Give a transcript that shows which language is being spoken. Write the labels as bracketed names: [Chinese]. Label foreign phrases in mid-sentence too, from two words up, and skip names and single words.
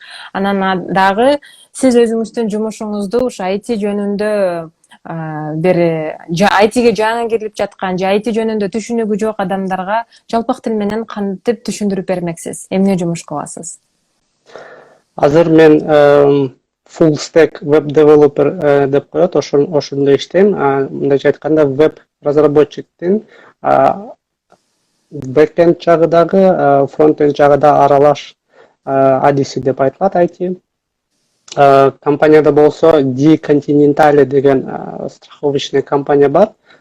[Kyrgyz] Анан дагы сиз өзүңүздүн жумушуңузду ушу IT жөнүндө бир ITге жаңы кирип жаткан же IT жөнүндө түшүнүгү жок адамдарга жалпак тил менен кантип түшүндүрүп бермексиз? Эмне жумуш кыласыз? Азыр мен [English] full stack web developer [Kyrgyz] деп коет, ошондо иштейм. Мындайча айтканда веб разработчиктин бэкенд жагы дагы, фронтенд жагы да аралаш адиси деп айтылат IT. Компанияда болсо Ди Континентале деген страховочный компания бар.